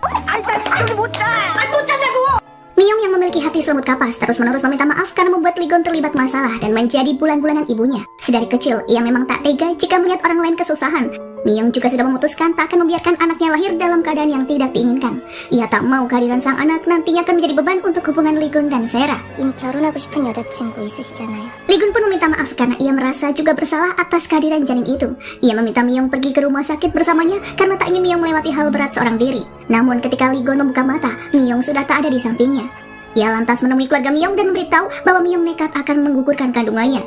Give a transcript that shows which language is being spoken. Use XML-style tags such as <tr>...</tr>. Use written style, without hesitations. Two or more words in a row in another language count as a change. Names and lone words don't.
<id>Miyong yang memiliki hati selembut kapas terus-menerus meminta maaf karena membuat Li Gon terlibat masalah dan menjadi bulan-bulanan ibunya. Sedari kecil, ia memang tak tega jika melihat orang lain kesusahan. Miyong juga sudah memutuskan tak akan membiarkan anaknya lahir dalam keadaan yang tidak diinginkan. Ia tak mau kehadiran sang anak nantinya akan menjadi beban untuk hubungan Li Gon dan Sera.</id> <ko>이미 결혼하고 싶은 여자친구 있으시잖아요.</ko> <id>Li Gon pun meminta maaf karena ia merasa juga bersalah atas kehadiran janin itu. Ia meminta Miyong pergi ke rumah sakit bersamanya karena tak ingin Miyong melewati hal berat seorang diri. Namun ketika Li Gon membuka mata, Miyong sudah tak ada di sampingnya. Ia lantas menemui keluarga Miyong dan memberitahu bahwa Miyong nekat akan menggugurkan kandungannya.</id>